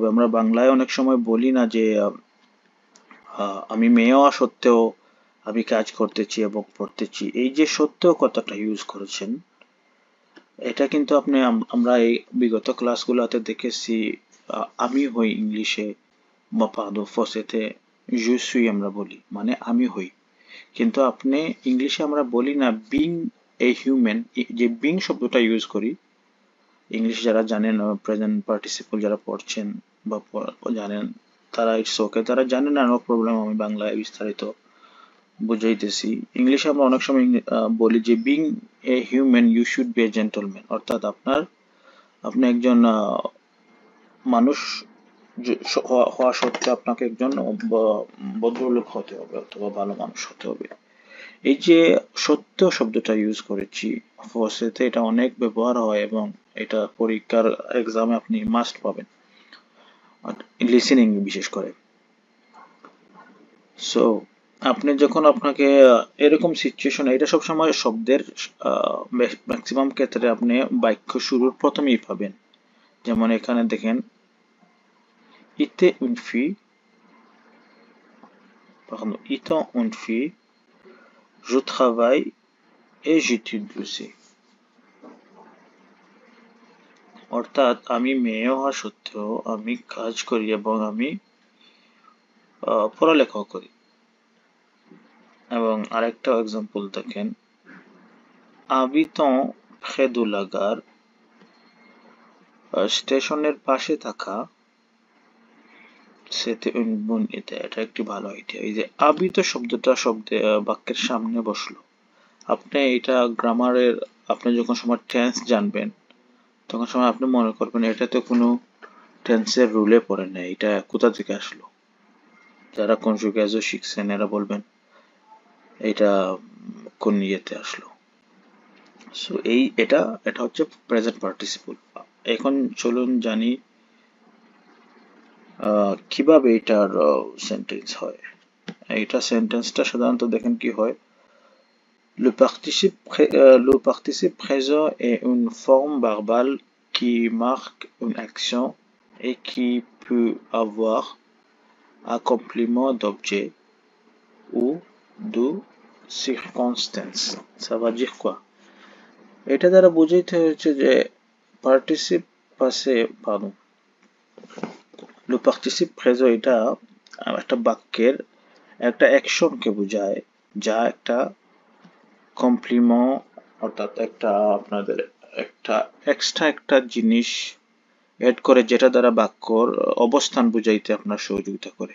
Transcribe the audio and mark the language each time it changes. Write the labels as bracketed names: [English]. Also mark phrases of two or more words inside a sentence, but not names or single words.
[Bangla] আমরা বাংলায় অনেক সময় বলি না যে আমি মেয়ে হওয়া সত্ত্বেও আমি কাজ করতেছি এবং পড়তেছি। এই যে সত্ত্বেও কথাটা ইউজ করেছেন, এটা কিন্তু আমরা এই বিগত ক্লাসগুলোতে দেখেছি। আমি হই ইংলিশে বা ফসেতে [French] je suis [Bangla] আমরা বলি, মানে আমি হই। কিন্তু আপনি ইংলিশে আমরা বলি না [English] being a human, [Bangla] যে বিং শব্দটা ইউজ করি। ইংলিশ যারা জানেন, [English] present participle [Bangla] যারা পড়ছেন বা জানেন, তারা [English] it's okay, [Bangla] তারা জানেন না, [English] no problem. [Bangla] আমি বাংলায় বিস্তারিত বুঝাইতেছি। ইংলিশে আমরা অনেক সময় বলি যে [English] being a human you should be a gentleman, [Bangla] অর্থাৎ আপনি একজন মানুষ হওয়া সত্ত্বেও আপনাকে একজন ভদ্রলোক হতে হবে অথবা ভালো মানুষ হতে হবে। এই যে সত্য শব্দটা ইউজ করেছি ফসেতে, এটা অনেক ব্যবহার হয় এবং এটা পরীক্ষার এক্সামে আপনি মাস্ট পাবেন, লিসেনিং বিশেষ করে। সো আপনি যখন আপনাকে এরকম সিচুয়েশন, এটা সবসময় শব্দের ম্যাক্সিমাম ক্ষেত্রে আপনি বাক্য শুরুর প্রথমেই পাবেন। যেমন এখানে দেখেন, [French] étant une fille, étant une fille, je travaille et j'étudie aussi। [Bangla] অর্থাৎ আমি মেয়ে হওয়া সত্ত্বেও আমি কাজ করি এবং আমি পড়ালেখাও করি। এবং আরেকটা এক্সাম্পল দেখেন, [French] habitant près de la gare, [Bangla] স্টেশনের পাশে থাকা, [French] c'était une bonne idée, [Bangla] এটা একটি ভালো আইডিয়া। এই যে আবিত শব্দটা বাক্যের সামনে বসলো, আপনি এটা গ্রামারের, আপনি যখন সময় টেন্স জানবেন তখন সময় আপনি মনে করবেন এটা তো কোনো টেন্সের রুলে পড়ে না, এটা কোথা থেকে আসলো। যারা কনজুগেজও শিখছেন এরা বলবেন এটা কোন ইয়েতে আসলো। সো এটা এটা হচ্ছে [English] present participle. [Bangla] এখন চলুন জানি কিভাবে এটার সেন্টেন্স হয়। এটা সেন্টেন্সটা সাধারণত দেখেন কি হয়। [French] Le participe présent est une forme verbale qui marque une action et qui peut avoir un complément d'objet ou de circonstance। Ça va dire quoi? [Bangla] এটা দ্বারা বোঝাইতে হচ্ছে যে পার্টিসিপ পাশে, [French] pardon, le participe présent [Bangla] এটা একটা বাক্যের একটা অ্যাকশনকে বোঝায়, যা একটা কমপ্লিমেন্ট, অর্থাৎ একটা আপনাদের একটা এক্সট্রা একটা জিনিস এড করে, যেটা দ্বারা বাক্যর অবস্থান বুঝাইতে আপনার সহযোগিতা করে।